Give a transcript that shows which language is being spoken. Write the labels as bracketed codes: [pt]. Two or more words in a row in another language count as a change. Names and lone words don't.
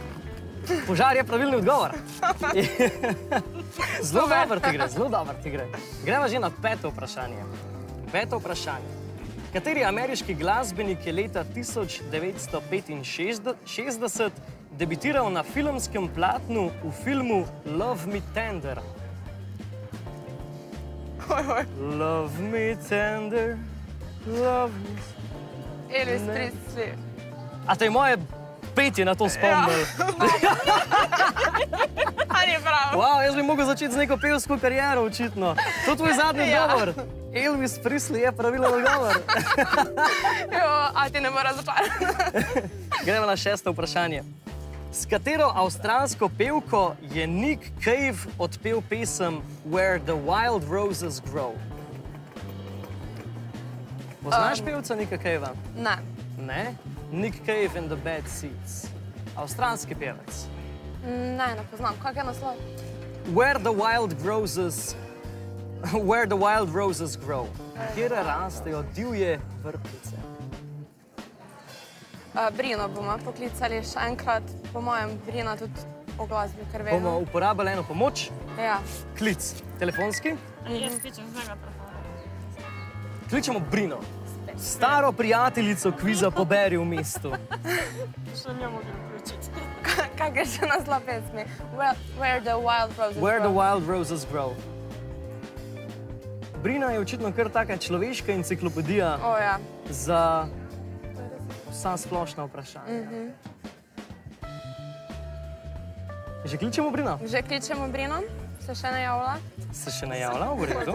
[sl] Požar je pravilni odgovor. Zelo dobro ti gre, zelo dobro ti gre. Greva že na peto vprašanje. Peto vprašanje. Kateri ameriški glasbenik je leta 1965 debitiral na filmskem platnu v filmu Love Me Tender? [en] Love me tender, love me... [sl] Elvis Ne. Presley. A te je moje petje na to spomnil? Ali je prav? Wow, jaz bi mogel začeti z neko pevsko kariero, očitno. To je tvoj zadnji Ja. odgovor. Elvis Presley je pravilen odgovor. Jo, a ti ne bo razočaran. Gremo na šesto vprašanje. S katero avstralsko pevko je Nick Cave odpel pesem Where the Wild Roses Grow? Poznaš pevca Nicka Cavea? Ne. Ne? Nick Cave and the Bad Seeds. Avstralski pevec. Ne poznam. Kak je naslov? Where the wild roses grow. Kjer rastejo divje vrtnice. Brino bomo poklicali še enkrat. Po mojem, Brina tudi o glasbi, ker vemo. Bomo uporabili eno pomoč, Ja. klic telefonski. Jaz kličem z njega telefona. Kličemo Brino, staro prijateljico kviza Poberi v mestu. Še njo mogli vključiti. Kak je še naslov pesmi? Where the wild roses Where the grow. wild roses grow. Brina je očitno kar taka človeška enciklopedija O ja. za vsa splošna vprašanja. Že kličemo Brino? Že kličemo Brino? Se še ne javlja? Se še ne javlja, v redu.